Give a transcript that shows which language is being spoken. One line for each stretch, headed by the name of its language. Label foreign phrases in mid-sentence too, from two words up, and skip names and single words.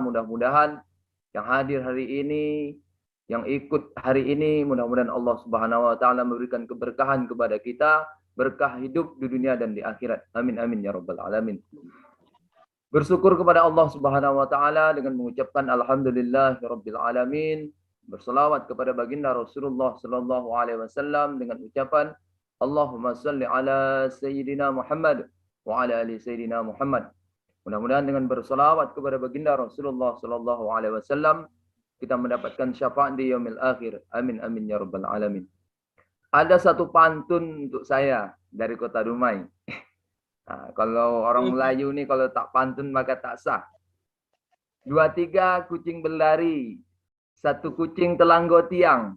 Indonesian: Mudah-mudahan yang hadir hari ini, yang ikut hari ini, mudah-mudahan Allah
Arabic: سبحانه وتعالى
Indonesian: memberikan keberkahan kepada kita, berkah hidup di dunia dan di akhirat.
Arabic: آمين آمين يا رب العالمين.
Indonesian: Bersyukur kepada Allah
Arabic: سبحانه وتعالى
Indonesian: dengan mengucapkan
Arabic: الحمد لله رب العالمين,
Indonesian: berselawat kepada baginda Rasulullah
Arabic: صلى الله عليه وسلم
Indonesian: dengan ucapan
Arabic: اللهم صل على سيدنا محمد وعلى آل سيدنا محمد.
Indonesian: Mudah-mudahan dengan berselawat kepada baginda Rasulullah
Arabic: صلى الله عليه وسلم
Indonesian: kita mendapatkan syafaat di
Arabic: اليوم الآخر. آمين آمين يا رب العالمين.
Indonesian: Ada satu pantun untuk saya dari Kota Dumai.
Malay: Nah, kalau orang Melayu nih kalau tak pantun maka tak sah. 2, 3 kucing berlari, 1 kucing telanggo tiang.